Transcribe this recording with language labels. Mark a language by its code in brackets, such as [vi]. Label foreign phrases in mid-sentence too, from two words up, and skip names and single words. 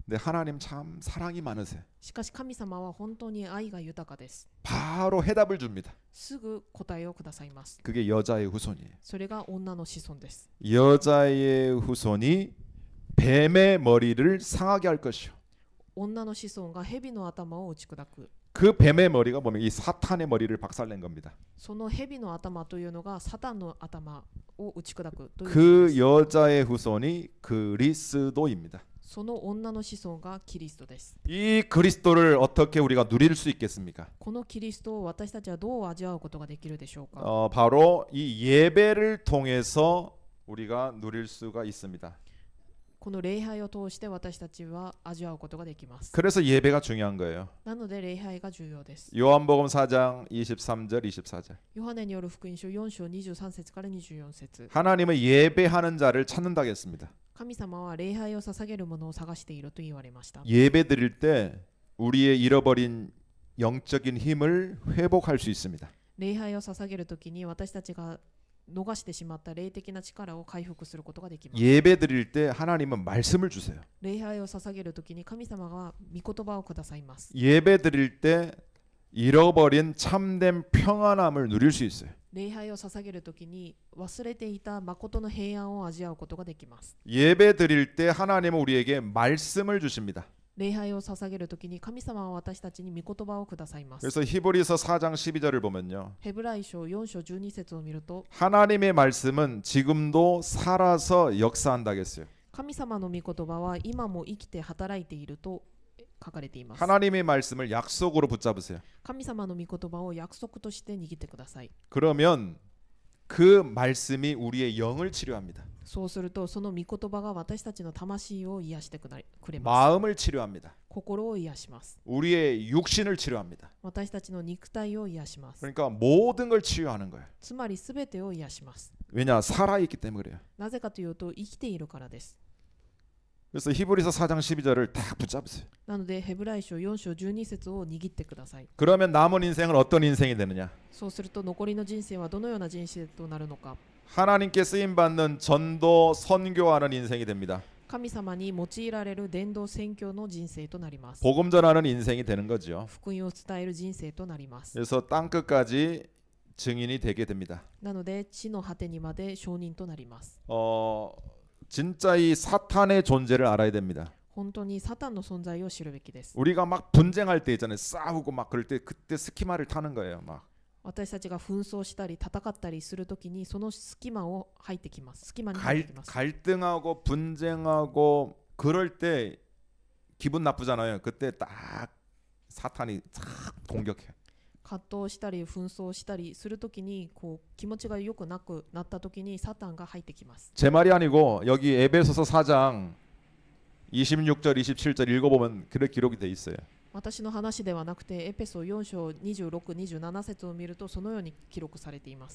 [ko] 근데 하나님 참 사랑이 많으세요. [ja] しかし神様は本当に愛が豊かです。 [ko] 바로 해답을 줍니다. [ja] すぐ答えをくださいます。 [ko] 그게 여자의 후손이에요. [ja] それが女の子孫です。 [ko] 여자의 후손이 뱀의 머리를 상하게 할 것이요. [ja] 女の子孫が蛇の頭を打ち砕く。 [ko] 그 뱀의 머리가 뭐면 이 사탄의 머리를 박살낸 겁니다. [ja] その蛇の頭というのがサタンの頭を打ち砕くということです。 [ko] 그 여자의 후손이 그리스도입니다. [ja] その女の子孫がキリストです。 [ko] 이 그리스도를 어떻게 우리가 누릴 수 있겠습니까? [ja] このキリストを私たちはどう味わうことができるでしょうか？ [ko] 바로 이 예배를 통해서 우리가 누릴 수가 있습니다. [ja] この礼拝を通して私たちは味わうことができます。 [ko] 그래서 예배가 중요한 거예요. [ja] なので礼拝が重要です。 [ko] 요한복음 4장 23절 24절. [ja] ヨハネによる福音書4章23節から24節。 [ko] 하나님은 예배하는 자를 찾는다고 했습니다. [ja] 神様は礼拝を捧げる者を探していると言われました。 [ko] 예배 드릴 때 우리의 잃어버린 영적인 힘을 회복할 수 있습니다. [ja] 礼拝を捧げるときに私たちが逃してしまった霊的な力を回復することができます。 [ko] 예배 드릴 때 하나님은 말씀을 주세요. [ja] 礼拝を捧げるときに神様が御言葉をくださいます。 [ko] 예배 드릴 때 잃어버린 참된 평안함을 누릴 수 있어요. [ja] 礼拝を捧げるときに忘れていた誠の平安を味わうことができます。 [ko] 예배 드릴 때 하나님은 우리에게 말씀을 주십니다. [ja] 礼拝を捧げるときに神様は私たちに御言葉をくださいます。 [ko] 그래서 히브리서 4장 12절을 보면요. [ja] ヘブライ書4章12節を見ると [ko] 하나님의 말씀은 지금도 살아서 역사한다 했어요. [ja] 神様の御言葉は今も生きて働いていると書かれています。 [ko] 하나님의 말씀을 약속으로 붙잡으세요. [ja] 神様の御言葉を約束として握ってください。 [ko] 그러면 그 말씀이 우리의 영을 치료합니다. [ja] そうするとその御言葉が私たちの魂を癒してくれます。 [ko] 마음을 치료합니다. [ja] 心を癒します。 [ko] 우리의 육신을 치료합니다. [ja] 私たちの肉体を癒します。 [ko] 그러니까 모든 걸 치유하는 거예요. [ja] つまりすべてを癒します。 [ko] 왜냐? 살아있기 때문에 그래요. [ja] なぜかというと生きているからです。 [ko] 그래서 히브리서 4장 12절을 딱 붙잡으세요. [ja] なのでヘブライ書4章12節を握ってください。 [ko] 그러면 남은 인생은 어떤 인생이 되느냐? [ja] そうすると残りの人生はどのような人生となるのか。 [ko] 하나님께 쓰임 받는 전도 선교하는 인생이 됩니다. [ja] 神様に用いられる伝道宣教の人生となります。 [ko] 복음 전하는 인생이 되는 거죠. [ja] 福音を伝える人生となります。 [ko] 그래서 땅 끝까지 증인이 되게 됩니다. [ja] なので地の果てにまで証人となります。 [ko] 진짜 이 사탄의 존재를 알아야 됩니다. [ja] 本当にサタンの存在を知るべきです。 [ko] 우리가 막 분쟁할 때 있잖아요. 싸우고 막 그럴 때 그때 스키마를 타는 거예요. 막 [ja] 私たちが紛争したり戦ったりするときにその隙間を入ってきます。隙間に入ってきます。 [ko] 갈등하고 분쟁하고 그럴 때 기분 나쁘잖아요. 그때 딱 사탄이 싹 공격해. [ja] 葛藤したり紛争したりするときにこう気持ちが良くなくなったときにサタンが入ってきます。 [ko] 제 말이 아니고 여기 에베소서 4장 26절 27절 읽어보면 그렇게 기록이 돼 있어요. [ja] 私の話ではなくてエペソ4章26、27節を見るとそのように記録されています。